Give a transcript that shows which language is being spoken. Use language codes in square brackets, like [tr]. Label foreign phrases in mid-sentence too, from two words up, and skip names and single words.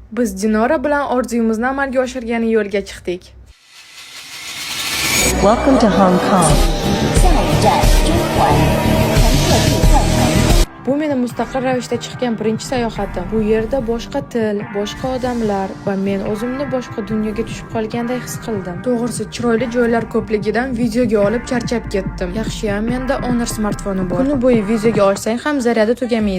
[uz] Biz Dinora bilan orzuyimizni amalga oshirgani yo'lga chiqdik. [en] Welcome to Hong Kong. [zh] 下一站中环，乘客注意换乘。 [uz] Bu meni mustaqil ravishda chiqqan birinchi sayohatim. Bu yerda boshqa til, boshqa odamlar va men o'zimni boshqa dunyoga tushib qolganday his qildim. To'g'risi, chiroyli joylar ko'pligidan videoga olib charchab ketdim. Yaxshiyam menda Honor smartfoni bor. Kuni bo'yi videoga olsang ham zaryadi tugamaydi.